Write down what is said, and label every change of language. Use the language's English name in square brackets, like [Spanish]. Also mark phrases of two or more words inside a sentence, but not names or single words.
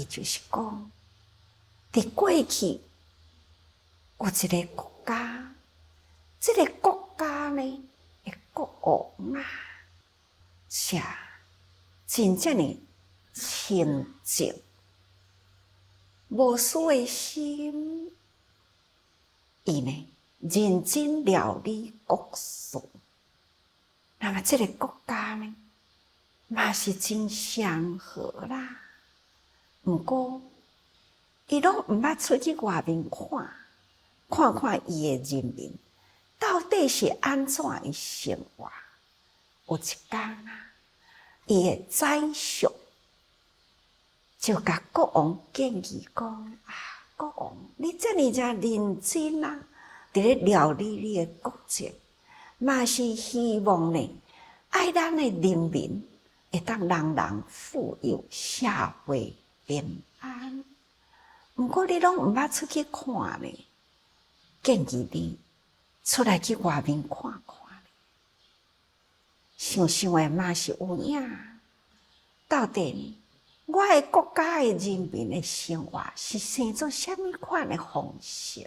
[Min Nan Chinese] 就是讲，伫过去有一个国家，这个国家呢，国王是真正的清净，无私的心，伊呢认真料理国事。那么这个国家呢，嘛是真祥和啦。毋过，伊拢毋捌出去外面看看伊的人民到底是安怎的生活。有一天伊的宰相就甲国王建议讲：国王，你这么认真伫咧料理你的国政，嘛是希望呢，爱咱的人民会当人人富有，社会平安。毋过你拢毋捌出去看呢，建议你出来去外面看看。想想的嘛是有影，到底呢，我的国家的人民的生活是生做什么款的方式？